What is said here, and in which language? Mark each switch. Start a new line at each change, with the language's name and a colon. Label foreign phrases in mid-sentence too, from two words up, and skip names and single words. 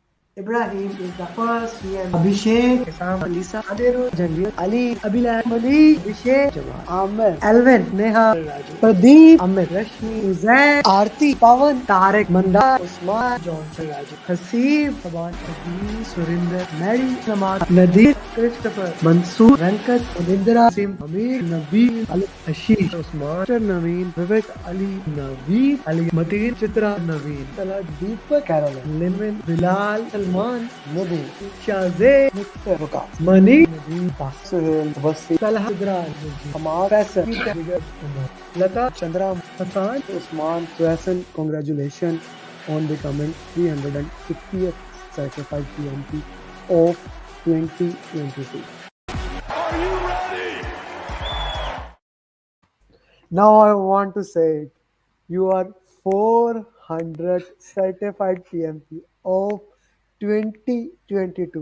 English: Ibrahim is the first year. Abhishek, Isam, Alisa, Adiru, Janvir, Ali, Abhilal, Ali, Abhishek, Jamal, Amer, Alvin, Neha, Raju, Pradeep, Amit, Rashmi, Suzanne, Aarti, Pawan, Tarek, Mandar, Usman, Johnson, Raju, Hasib, Saban, Abhi, Surinder, Mary, Samad, Nadir, Christopher, Mansoor, Venkat, Anindra, Sim, Amir, Nabil, Ali, Ashish, Usman, Naveen, Vivek, Ali, Naveed, Ali, Mateen, Chitra, Naveen, Salah, Deepak, Caroline, Linvin, Bilal, Salman, Nabil, Shazay, Mr. Waqas, Mani, Nadeem, Suhail, Wasi, Salah, Sidra, Amar, Faisal, Vigat, Umar, Lata, Chandra, Hassan, Usman, Faisal, congratulations on becoming 350th certified PMP of 2022. Now I want to say it. You are 400 certified PMP of 2022.